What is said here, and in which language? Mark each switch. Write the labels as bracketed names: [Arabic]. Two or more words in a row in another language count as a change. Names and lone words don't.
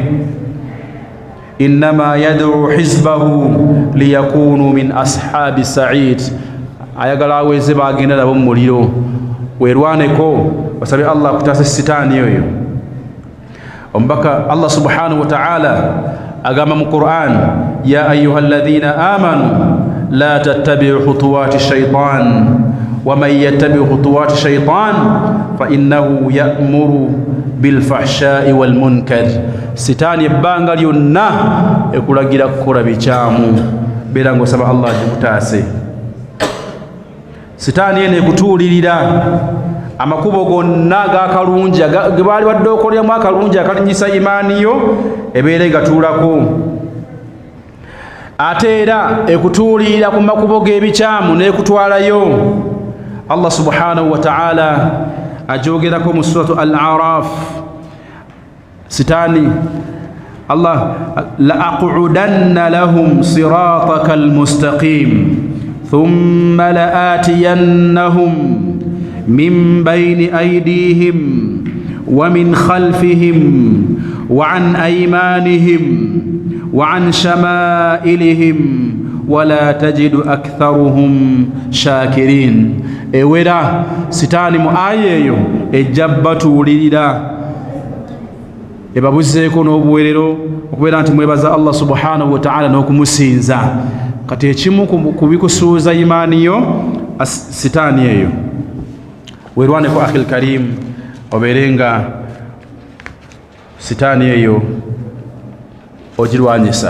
[Arabic] إنما يدعو حزبه ليكونوا من أصحاب سعيد, [Ganda] ayagala aweze bagenda nabo mu muliro. Werwaneko basabe Allah kutaasa sitaani oyo. [Arabic] Omubaka Allah سبحانه وتعالى [Ganda] agamba mu [Arabic] Qur'an يا أيها الذين آمنوا لا تتبعوا خطوات الشيطان ومن يتبع خطوات الشيطان فإنه يأمر بالفحشاء والمنكر. [Ganda] Sitaani ebbanga lyonna ekulagira kukola bikyamu, beera ng'osaba Allah akutaase. Sitaani ene ekutuulirira amakubo gonna ag'akalungi ge baali badde okoleramu akalungi akalinyisa imaani yo ebeere gatuulako. Ate era ekutuulirira ku makubo g'ebikyamu n'ekutwalayo. Allah [Arabic] سبحانه وتعالى [Ganda] ajogerako mu suratu Al-A'raf. [Arabic] Sitaani الله لأقعدن لهم صراطك المستقيم ثم لآتينهم من بين أيديهم ومن خلفهم وعن أيمانهم وعن شمائلهم ولا تجد أكثرهم شاكرين. [Ganda] Ewera sitaani mu aya eyo ejja batuulirira ebabuzeeko n'obuwerero okubeera nti mwebaza Allah [Arabic] سبحانه وتعالى [Ganda] n'okumusinza. Kati ekimu ku bikusuuza imaani yo sitaani eyo weerwaneko [Arabic] أخي الكريم, [Ganda] obeere nga sitaani eyo ogirwanyisa.